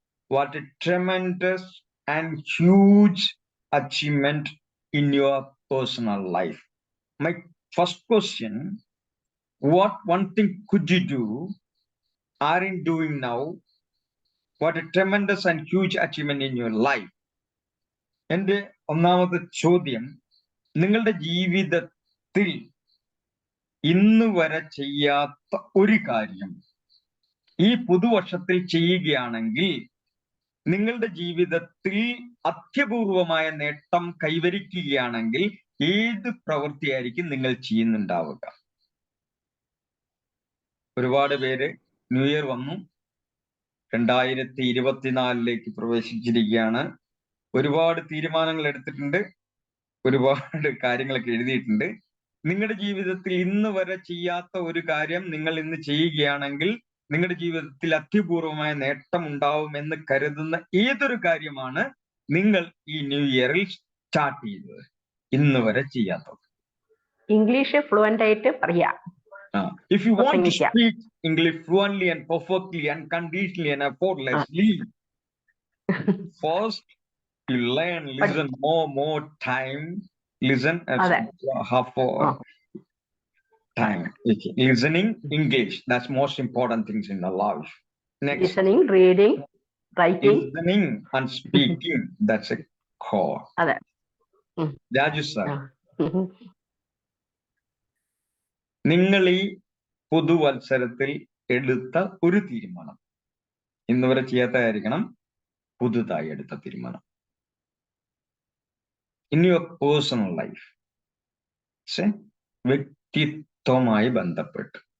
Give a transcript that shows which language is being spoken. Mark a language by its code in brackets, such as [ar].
[en] What a tremendous and huge achievement in your personal life. My first question, what one thing could you do aren't doing now? What a tremendous and huge achievement in your life. [ml] എന്റെ ഒന്നാമത്തെ ചോദ്യം, നിങ്ങളുടെ ജീവിതത്തിൽ ഇന്ന് വരെ ചെയ്യാത്ത ഒരു കാര്യം ഈ പുതുവർഷത്തിൽ ചെയ്യുകയാണെങ്കിൽ നിങ്ങളുടെ ജീവിതത്തിൽ അത്യപൂർവമായ നേട്ടം കൈവരിക്കുകയാണെങ്കിൽ ഏത് പ്രവൃത്തിയായിരിക്കും നിങ്ങൾ ചെയ്യുന്നുണ്ടാവുക? ഒരുപാട് പേര് ന്യൂ ഇയർ വന്നു, 2024 പ്രവേശിച്ചിരിക്കുകയാണ്. ഒരുപാട് തീരുമാനങ്ങൾ എടുത്തിട്ടുണ്ട്, ഒരുപാട് കാര്യങ്ങളൊക്കെ എഴുതിയിട്ടുണ്ട്. നിങ്ങളുടെ ജീവിതത്തിൽ ഇന്ന് വരെ ചെയ്യാത്ത ഒരു കാര്യം നിങ്ങൾ ഇന്ന് ചെയ്യുകയാണെങ്കിൽ നിങ്ങളുടെ ജീവിതത്തിൽ അത്യപൂർവമായ നേട്ടം ഉണ്ടാവുമെന്ന് കരുതുന്ന ഏതൊരു കാര്യമാണ് നിങ്ങൾ ഈ ന്യൂ ഇയറിൽ സ്റ്റാർട്ട് ചെയ്തത് ഇന്ന് വരെ ചെയ്യാത്തത്? ഇംഗ്ലീഷ് ഫ്ലുവന്റ് ആയിട്ട് പറയാ. [en] If you want to speak English fluently and perfectly, unconditionally and effortlessly, first you learn, listen more time, listen as half hour time. Okay. Listening English, that's most important things in the life. Next, listening, reading, writing. Listening and speaking, that's a core. [ml] Raju sir, നിങ്ങൾ ഈ പുതുവത്സരത്തിൽ എടുത്ത ഒരു തീരുമാനം ഇന്ന് വരെ ചെയ്യാത്തതായിരിക്കണം, പുതുതായി എടുത്ത തീരുമാനം [en] in your personal life, [ml] വ്യക്തിത്വമായി ബന്ധപ്പെട്ട്